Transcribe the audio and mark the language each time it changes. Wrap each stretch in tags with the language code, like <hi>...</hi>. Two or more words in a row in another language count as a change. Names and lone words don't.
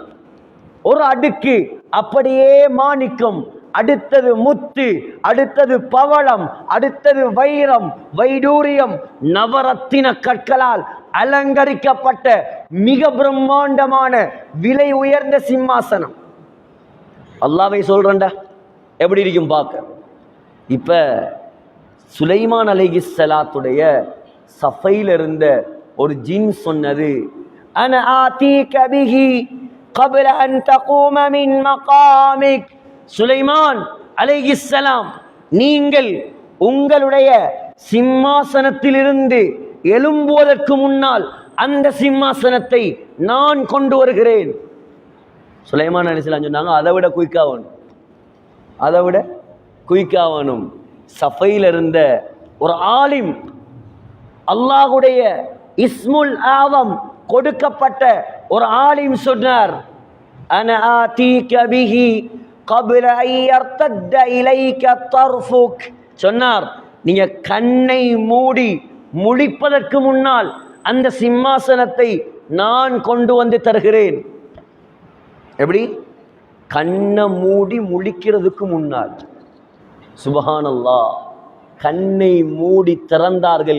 <ta>ஒரு அடுக்கு அப்படியே மாணிக்கம், அடுத்தது முத்து, அடுத்தது பவளம், அடுத்தது வைரம், வைடூரியம், நவரத்தின கற்களால் அலங்கரிக்கப்பட்ட மிக பிரம்மாண்டமான விலை உயர்ந்த சிம்மாசனம். அல்லாஹ்வை சொல்றேன்டா, எப்படி இருக்கும் பார்க்க. இப்ப சுலைமான் அலைஹிஸ்ஸலாத்துடைய சஃபையில் இருந்த ஒரு ஜின் சொன்னது,</ta> <ar>أنا آتيك به قبل أن تقوم من مقامك.</ar> <ta>சுலைமான் அலைஹிஸ்ஸலாம், நீங்கள் உங்களுடைய சிம்மாசனத்திலிருந்து எழும்புவதற்கு முன்னால் அந்த சிம்மாசனத்தை நான் கொண்டு வருகிறேன். சுலைமான் அலைஹிஸ்ஸலாம் சொன்னாங்க, அதை விட குயிக்காவணும். சஃபையில் இருந்த ஒரு ஆலிம், அல்லாஹ்வுடைய இஸ்முல் ஆதம் கொடுக்கப்பட்ட ஒரு ஆலிம் சொன்னார்,</ta> <ar>أنا آتيك به قبل أن يرتد إليك طرفك.</ar> <ta>சொன்னார், நீங்க கண்ணை மூடி முழிப்பதற்கு முன்னால் அந்த சிம்மாசனத்தை நான் கொண்டு வந்து தருகிறேன். எப்படி? கண்ணை மூடி முழிக்கிறதுக்கு முன்னால். சுபஹானல்லாஹ், கண்ணை மூடி திறந்தார்கள்.</ta>